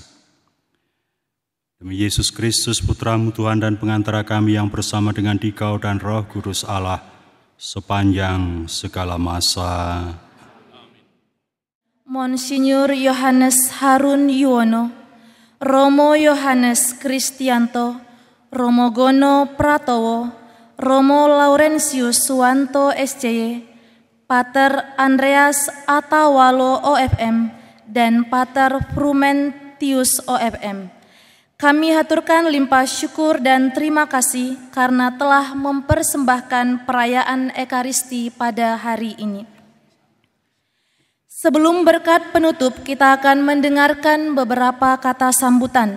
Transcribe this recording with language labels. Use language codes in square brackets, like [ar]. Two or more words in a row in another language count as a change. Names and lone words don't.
[id] Demi Yesus Kristus, Putra-Mu Tuhan dan pengantara kami yang bersama dengan Dikau dan Roh Kudus Allah, sepanjang segala masa. Monsinyur Yohanes Harun Yuwono, Romo Yohanes Kristianto, Romo Gono Pratowo, Romo Laurentius Suwanto SCY, Pater Andreas Atawalo OFM, dan Pater Frumentius OFM. Kami haturkan limpah syukur dan terima kasih karena telah mempersembahkan perayaan Ekaristi pada hari ini. Sebelum berkat penutup, kita akan mendengarkan beberapa kata sambutan.